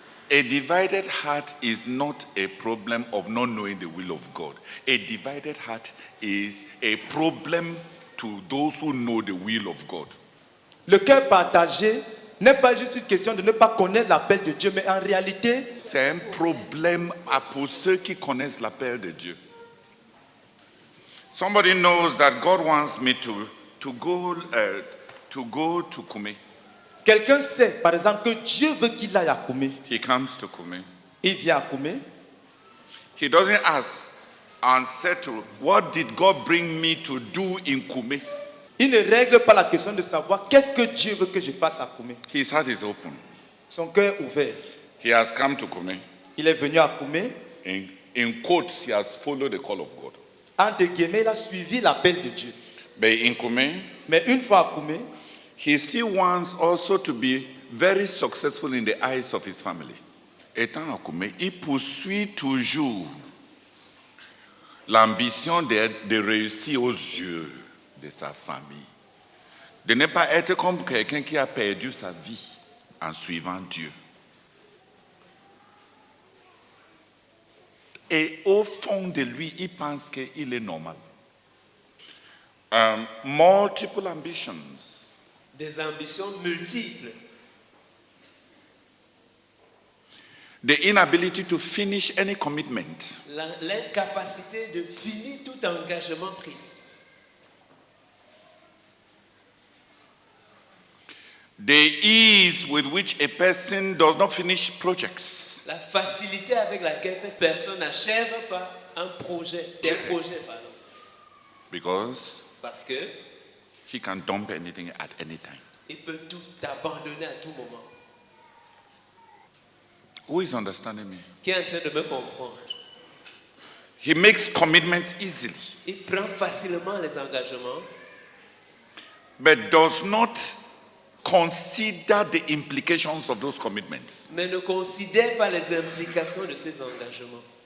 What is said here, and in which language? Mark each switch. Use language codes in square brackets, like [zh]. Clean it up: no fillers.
[en] A divided heart is not a problem of not knowing the will of God. A divided heart is a problem to those who know the will of God. [fr] Le cœur partagé n'est pas juste une question de ne pas connaître l'appel de Dieu, mais en réalité, C'est un problème pour ceux qui connaissent l'appel de Dieu. [en] Somebody knows that God wants me to go to Kume. [fr] quelqu'un sait, par exemple, que Dieu veut qu'il aille à Koumé. [en] He comes to Kume. [fr] Il vient à Koumé. [en] He doesn't ask and say to, what did God bring me to do in Kume? [fr] Il ne règle pas la question de savoir qu'est-ce que Dieu veut que je fasse à Koumé. [en] His heart is open. [fr] Son cœur ouvert. [en] He has come to Kume. [fr] Il est venu à Koumé. [en] In quotes, he has followed the call of God. [fr] Entre guillemets, il a suivi l'appel de Dieu. [en] But in Kume, [fr] Mais une fois à Koumé, [en] he still wants also to be very successful in the eyes of his family. [fr] Étant à Kume, il poursuit toujours l'ambition de réussir aux yeux de sa famille. De ne pas être comme quelqu'un qui a perdu sa vie en suivant Dieu. Et au fond de lui, il pense qu'il est normal. [en] Multiple ambitions. [fr] Des ambitions multiples. [en] The inability to finish any commitment. [fr] L'incapacité de finir tout engagement pris. [en] The ease with which a person does not finish projects. [fr] La facilité avec laquelle cette personne n'achève pas un projet, des projets, pardon. Parce que [en] He can dump anything at any time. [fr] il peut tout abandonner à tout moment. [en] Who is understanding me? [fr] Qui est en train de me comprendre? [en] He makes commitments easily, [fr] Il prend facilement les engagements, [en] but does not consider the implications of those commitments. [fr] mais ne considère pas les implications de ces engagements.